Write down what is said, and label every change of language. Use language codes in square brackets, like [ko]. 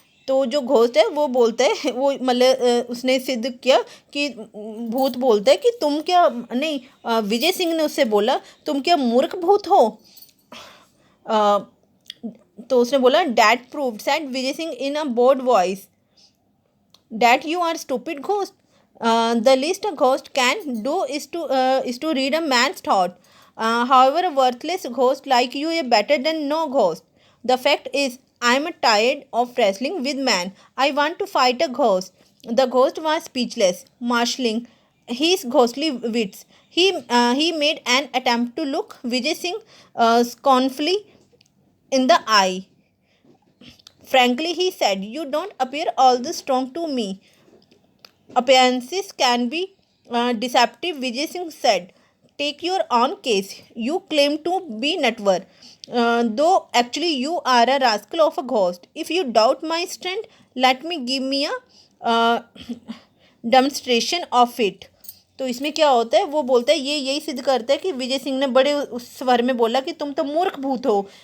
[hi] तो जो घोस्ट है वो बोलता है, वो मतलब उसने सिद्ध किया कि भूत बोलता है कि तुम क्या नहीं, विजय सिंह ने उससे बोला तुम क्या मूर्ख भूत हो। [en] तो उसने बोला, that proved, said Vijay Singh in a bold voice, that you are stupid ghost. The least a ghost can do is to read a man's thought. However, a worthless ghost like you is better than no ghost. The fact is, I am tired of wrestling with man. I want to fight a ghost. The ghost was speechless, marshalling his ghostly wits. He made an attempt to look Vijay Singh scornfully in the eye. Frankly, he said, you don't appear all this strong to me. Appearances can be deceptive, Vijay Singh said. Take your own case. You claim to be Natwar, though actually you are a rascal of a ghost. If you doubt my strength, let me give me a demonstration of it. [hi] तो इसमें क्या होता है, वो बोलता है, ये यही सिद्ध करता है कि विजय सिंह ने बड़े उस स्वर में बोला कि तुम तो मूर्ख भूत हो।